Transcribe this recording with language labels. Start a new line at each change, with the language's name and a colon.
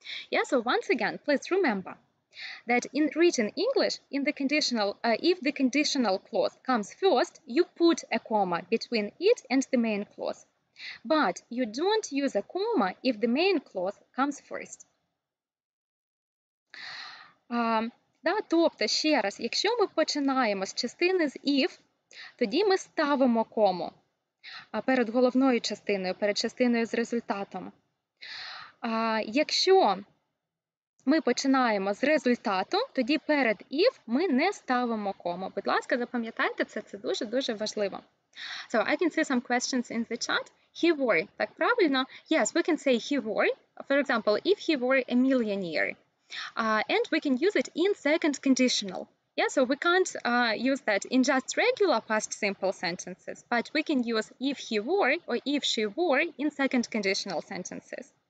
English: Yeah, so once again, please remember that in written English, in the conditional, if the conditional clause comes first, you put a comma between it and the main clause. But you don't use a comma if the main clause comes first.
Ukrainian: Тобто, ще раз, якщо ми починаємо з частини з if, тоді ми ставимо кому перед головною частиною, перед частиною з результатом. Якщо ми починаємо з результату, тоді перед if ми не ставимо кому. Будь ласка, запам'ятайте це, це дуже-дуже важливо.
English: So, I can see some questions in the chat. He were,
Ukrainian: так правильно?
English: Yes, we can say he were. For example, if he were a millionaire. And we can use it in second conditional. Yeah, so we can't use that in just regular past simple sentences, but we can use if he were or if she were in second conditional sentences.